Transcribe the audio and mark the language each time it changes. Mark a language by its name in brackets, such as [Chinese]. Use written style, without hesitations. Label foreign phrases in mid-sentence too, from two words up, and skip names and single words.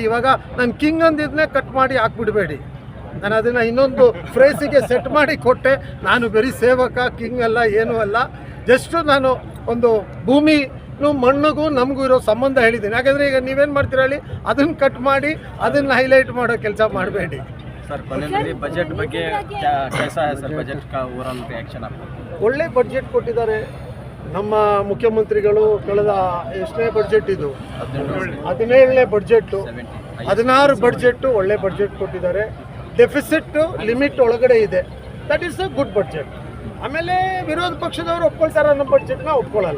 [Kannada] ಇವಾಗ ನಾನು ಕಿಂಗ್ ಅಂದಿದ್ದನ್ನೇ ಕಟ್ ಮಾಡಿ ಹಾಕ್ಬಿಡಬೇಡಿ. ನಾನು ಅದನ್ನು ಇನ್ನೊಂದು ಫ್ರೇಸಿಗೆ ಸೆಟ್ ಮಾಡಿ ಕೊಟ್ಟೆ. ನಾನು ಬರೀ ಸೇವಕ, ಕಿಂಗ್ ಅಲ್ಲ, ಏನೂ ಅಲ್ಲ. ಜಸ್ಟು ನಾನು ಒಂದು ಭೂಮಿನೂ ಮಣ್ಣಿಗೂ ನಮಗೂ ಇರೋ ಸಂಬಂಧ ಹೇಳಿದ್ದೀನಿ. ಯಾಕಂದರೆ ಈಗ ನೀವೇನು ಮಾಡ್ತೀರ ಹೇಳಿ, ಅದನ್ನು ಕಟ್ ಮಾಡಿ ಅದನ್ನು ಹೈಲೈಟ್ ಮಾಡೋ ಕೆಲಸ ಮಾಡಬೇಡಿ. [Hindi] सर, बजट ಬಗ್ಗೆ कैसा है सर? बजट का [English] overall reaction [Hindi] आपको? [Kannada] ಒಳ್ಳೆ ಬಡ್ಜೆಟ್ ಕೊಟ್ಟಿದ್ದಾರೆ ನಮ್ಮ ಮುಖ್ಯಮಂತ್ರಿಗಳು. ಕಳೆದ ಎಷ್ಟನೇ ಬಡ್ಜೆಟ್ ಇದು? 17ನೇ ಬಡ್ಜೆಟ್ಟು. 16 ಬಡ್ಜೆಟ್ಟು ಒಳ್ಳೆ ಬಡ್ಜೆಟ್ ಕೊಟ್ಟಿದ್ದಾರೆ. [English] deficit limit [Kannada] ಒಳಗಡೆ ಇದೆ. [English] That is a good budget. [Kannada] ಆಮೇಲೆ ವಿರೋಧ ಪಕ್ಷದವರು ಒಪ್ಕೊಳ್ತಾರೆ ಅನ್ನೋ ಬಡ್ಜೆಟ್ನ ಒಪ್ಕೊಳ್ಳಲ್ಲ.